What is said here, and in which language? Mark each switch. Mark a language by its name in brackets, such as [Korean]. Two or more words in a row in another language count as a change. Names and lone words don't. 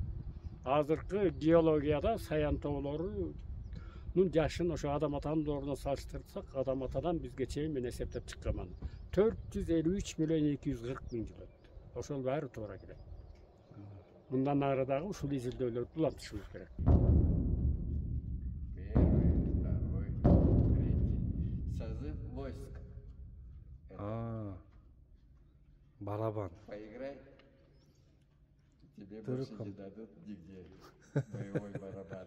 [Kyrgyz] Азыркы геологияда Саян тоолорунун жашын ошо адам атанын дооруна салыштырсак, адам атадан бизге чейин мен эсептеп чыкканмын. 453 миллион 240 миң жыл өттү. Ошол баары туура келет. Мындан ары дагы ушул изилдөөлөрдү улантышыбыз керек. [Russian] Созыв войск. Барабан. Поиграй. Тебе больше не дадут нигде. Боевой барабан.